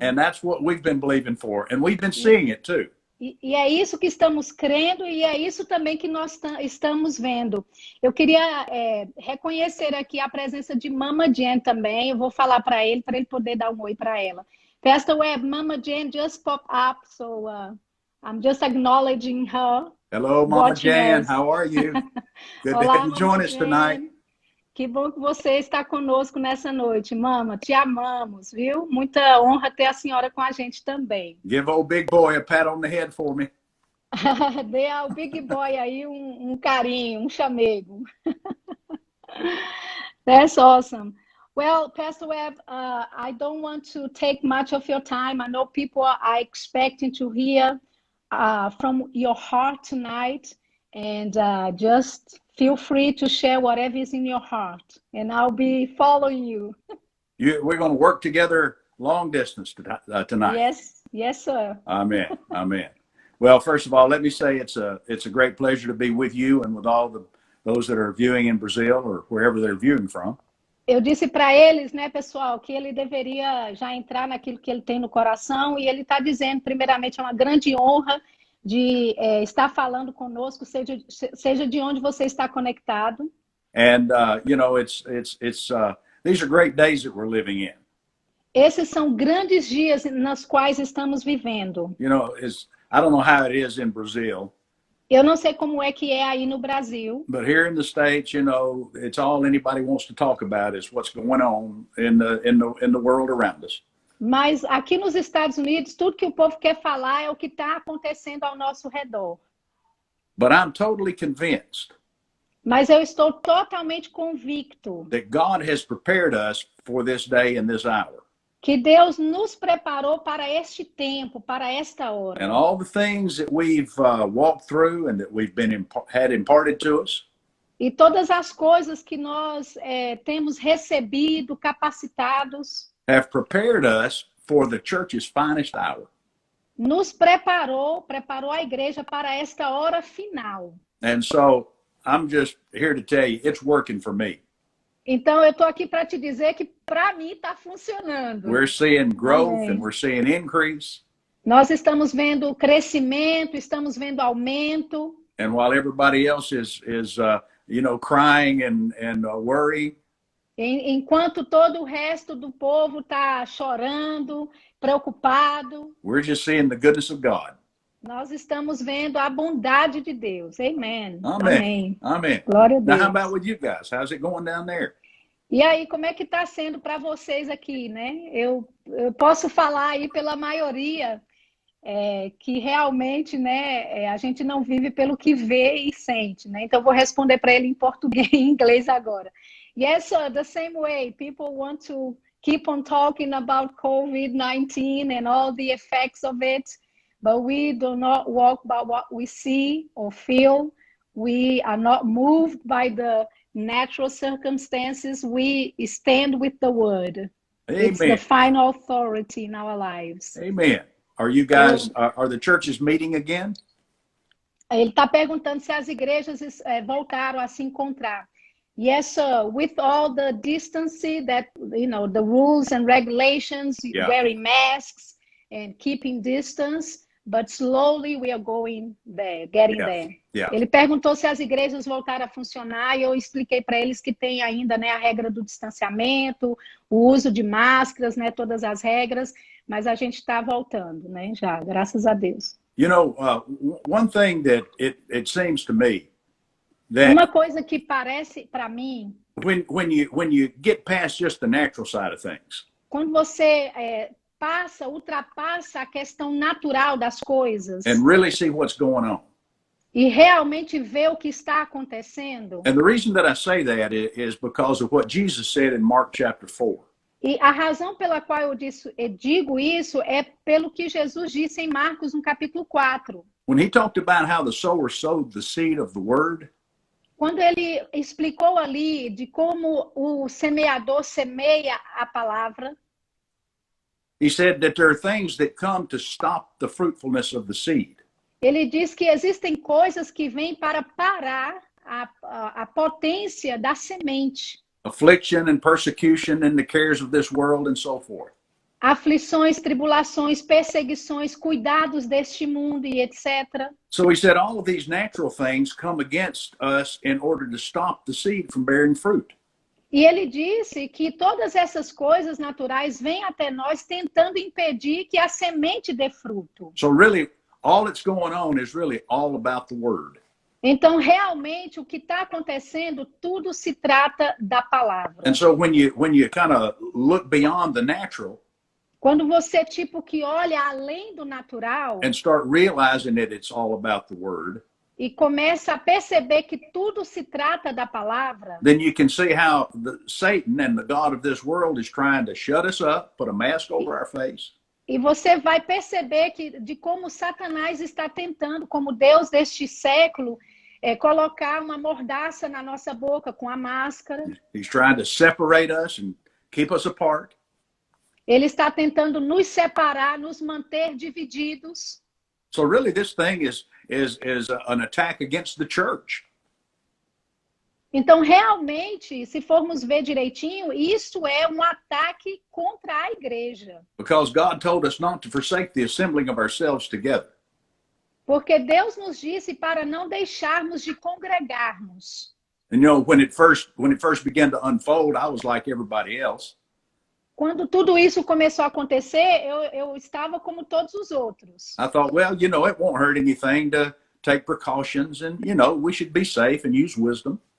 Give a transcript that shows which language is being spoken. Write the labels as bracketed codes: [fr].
[en] And that's what we've been believing for. And we've been seeing it too. [pt] E é isso que estamos crendo e é isso também que nós estamos vendo. Eu queria reconhecer aqui a presença de Mama Jen também. Eu vou falar para ele poder dar um oi para ela. [en] Pastor Webb, Mama Jen just popped up, so I'm just acknowledging her. Hello, Mama Watching Jan. us. How are you? Good to [pt] Olá, [en] have you join Mama us Jen. tonight. [pt] Que bom que você está conosco nessa noite, Mama. Te amamos, viu? Muita honra ter a senhora com a gente também. [en] Give old big boy a pat on the head for me. [pt] Dê ao Big Boy aí um carinho, um chamego. [en] That's awesome. Well, Pastor Webb, I don't want to take much of your time. I know people are expecting to hear from your heart tonight, and just feel free to share whatever is in your heart, and I'll be following you. We're going to work together long distance tonight. Yes, sir. Amen. Amen. Well, first of all, let me say it's a great pleasure to be with you and with all those that are viewing in Brazil or wherever they're viewing from. [pt] Eu disse para eles, né, pessoal, que ele deveria já entrar naquilo que ele tem no coração, e ele está dizendo, primeiramente, é uma grande honra de estar falando conosco, seja de onde você está conectado. [en] And you know, these are great days that we're living in. [pt] Esses são grandes dias nos quais estamos vivendo. [en] You know, I don't know how it is in Brazil. [pt] Eu não sei como é que é aí no Brasil. [en] But here in the States, you know, it's all anybody wants to talk about is what's going on in the world around us. [pt] Mas aqui nos Estados Unidos, tudo que o povo quer falar é o que está acontecendo ao nosso redor. [en] But I'm totally convinced [pt] Mas eu estou totalmente convicto [en] that God has prepared us for this day and this hour. [pt] que Deus nos preparou para este tempo, para esta hora. [en] And all the things that we've walked through and that we've had imparted to us, [pt] E todas as coisas que nós temos recebido, capacitados, [en] have prepared us for the church's finest hour. [pt] nos preparou a igreja para esta hora final. [en] And so I'm just here to tell you, it's working for me. [pt] Então, eu estou aqui para te dizer que para mim está funcionando. [en] We're seeing growth [pt] Amém. [en] and we're seeing increase. [pt] Nós estamos vendo crescimento, estamos vendo aumento. [en] And while everybody else is you know, crying and worrying, [pt] Enquanto todo o resto do povo está chorando, preocupado, [en] we're just seeing the goodness of God. nós estamos vendo a bondade de Deus. Amen. Amen. Amen. [pt] Glória a [en] Now, how [pt] Deus. [en] about with you guys? How's it going down there? [pt] E aí, como é que está sendo para vocês aqui, né? Eu posso falar aí pela maioria que realmente, né, a gente não vive pelo que vê e sente, né? Então, eu vou responder para ele em português e em inglês agora. [en] Yes, sir, the same way. People want to keep on talking about COVID-19 and all the effects of it, but we do not walk by what we see or feel. We are not moved by the natural circumstances. We stand with the word. It's the Amen. final authority in our lives. Amen. Are you guys, are the churches meeting again? [pt] Ele está perguntando se as igrejas voltaram a se encontrar. [en] Yes, sir. With all the distance that, the rules and regulations, Yeah. wearing masks and keeping distance, but slowly we are going there, getting there. Yeah. [pt] Ele perguntou se as igrejas voltaram a funcionar e eu expliquei para eles que tem ainda, né, a regra do distanciamento, o uso de máscaras, né, todas as regras, mas a gente está voltando, né, já, graças a Deus. [en] You know, one thing that it seems to me that [pt] Uma coisa que parece para mim, [en] when you get past just the natural side of things, [pt] quando você ultrapassa a questão natural das coisas [en] and really see what's going on. [pt] e realmente vê o que está acontecendo. [en] And the reason that I say that is because of what Jesus said in Mark chapter 4. [pt] E a razão pela qual eu digo isso é pelo que Jesus disse em Marcos, no capítulo 4. [en] When he talked about how the sower sowed the seed of the word, [pt] Quando ele explicou ali de como o semeador semeia a palavra, [en] he said that there are things that come to stop the fruitfulness of the seed. [pt] ele diz que existem coisas que vêm para parar a potência da semente. [en] Affliction and persecution and the cares of this world and so forth. [pt] Aflições, tribulações, perseguições, cuidados deste mundo e etc. [en] So he said all of these natural things come against us in order to stop the seed from bearing fruit. [pt] E ele disse que todas essas coisas naturais vêm até nós tentando impedir que a semente dê fruto. [en] So really, all that's going on is really all about the word. [pt] Então, realmente, o que está acontecendo, tudo se trata da palavra. [en] And so when you kind of look beyond the natural [pt] Quando você, que olha além do natural [en] and start realizing that it's all about the word, [pt] e começa a perceber que tudo se trata da palavra, [en] then you can see how Satan and the God of this world is trying to shut us up, put a mask over our face. [pt] e você vai perceber de como Satanás está tentando, como Deus deste século, colocar uma mordaça na nossa boca com a máscara. [en] He's trying to separate us and keep us apart. [pt] Ele está tentando nos separar, nos manter divididos. [en] So really this thing is an attack against the church. [pt] Então, realmente, se formos ver direitinho, isso é um ataque contra a igreja. [en] Because God told us not to forsake the assembling of ourselves together. [pt] Porque Deus nos disse para não deixarmos de congregarmos. [en] And you know, when it first began to unfold, I was like everybody else. [pt] Quando tudo isso começou a acontecer, eu estava como todos os outros. [en] I thought, well, you know, it won't hurt anything to take precautions and, you know, we should be safe and use wisdom.